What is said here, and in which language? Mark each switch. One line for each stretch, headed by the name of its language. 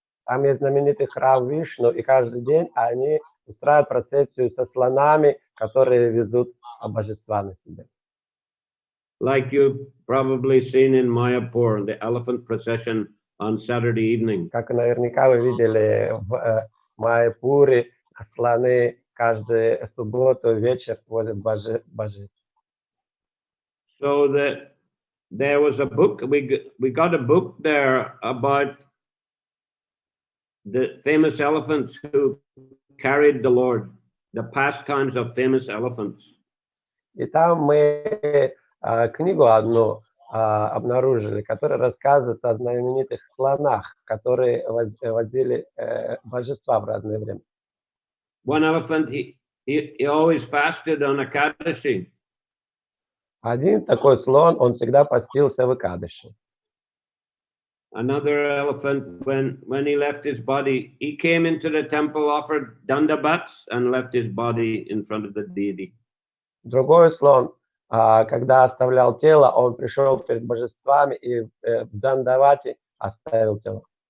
Russian: Там есть знаменитый храм Вишну, и каждый день они устраивают процессию со слонами, которые везут божества на себе.
English: Like you've probably seen in Mayapur, the elephant procession on Saturday evening.
Russian: Как наверняка вы видели в Майяпуре, слоны каждую субботу вечер возят божеств.
English: So there was a book, we got a book there about the famous elephants who carried the Lord, the pastimes of famous elephants.
Russian: И там мы книгу одну обнаружили, которая рассказывает о знаменитых слонах, которые возили божества в разное время.
English: One elephant, he always fasted on Ekadashi.
Russian: Один такой слон, он всегда постился в Экадаши.
English: Another elephant, when he left his body, he came into the temple, offered dandabats, and left his body in front of the deity.
Russian: Другой слон, когда оставлял тело, он пришел перед божествами и в дандавате оставил тело.